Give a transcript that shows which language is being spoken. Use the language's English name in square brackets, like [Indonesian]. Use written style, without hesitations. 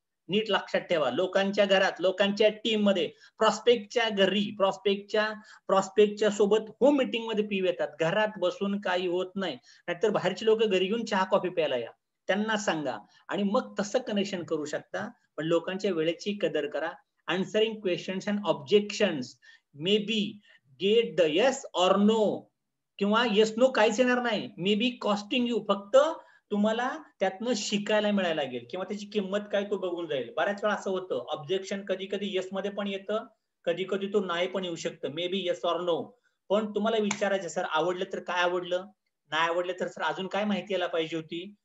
[Marathi] नीट लक्षात ठेवा, लोकांच्या घरात, लोकांच्या टीम मध्ये, प्रॉस्पेक्टच्या घरी, प्रॉस्पेक्टच्या सोबत होम मीटिंग मध्ये पीव्ही येतात. घरात बसून काही होत नाही. नाहीतर बाहेरची लोक घरी घेऊन चहा कॉफी प्यायला या, त्यांना सांगा आणि मग तसं कनेक्शन करू शकता. पण लोकांच्या वेळेची कदर करा. [English] Answering questions and objections, maybe get the yes or no [Marathi] किंवा [English] yes no [Marathi] काहीच येणार नाही. [English] may be costing you, [Marathi] फक्त तुम्हाला त्यातनं शिकायला मिळायला लागेल किंवा त्याची किंमत काय तो बघून जाईल. बऱ्याच वेळा असं होतं, ऑब्जेक्शन कधी कधी येस मध्ये पण येतं, कधी कधी तो नाही पण येऊ शकतं. [English] May be yes or no. [Marathi] पण तुम्हाला विचारायचं, सर आवडलं तर काय आवडलं, नाही आवडलं तर सर अजून काय माहिती यायला पाहिजे होती.